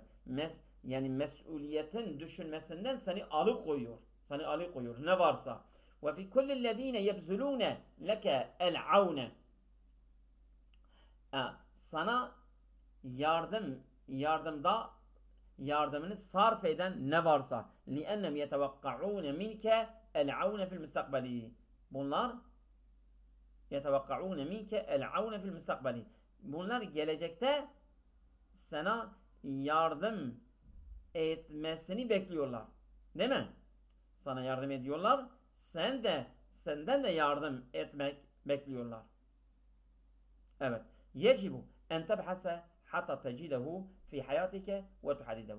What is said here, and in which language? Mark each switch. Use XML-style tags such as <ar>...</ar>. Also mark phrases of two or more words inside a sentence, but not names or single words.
<tr>Yani mesuliyetin düşünmesinden seni alıkoyuyor. Ne varsa.</tr> <ar>وفي كل الذين يبذلون لك العون.</ar> <tr>Sana yardımda yardımını sarf eden ne varsa.</tr> <ar>لِأَنَّمْ يَتَوَقَّعُونَ مِنْكَ الْعَوْنَ فِي الْمُسْتَقْبَلِ. Bunlar يَتَوَقَّعُونَ مِنْكَ الْعَوْنَ فِي الْمُسْتَقْبَلِ.</ar> <tr>Bunlar gelecekte sana yardım etmesini bekliyorlar. Değil mi? Sana yardım ediyorlar. Senden de yardım etmek bekliyorlar. Evet.</tr> <ar>يجب أن تبحث حتى تجده في حياتك وتحدده.</ar>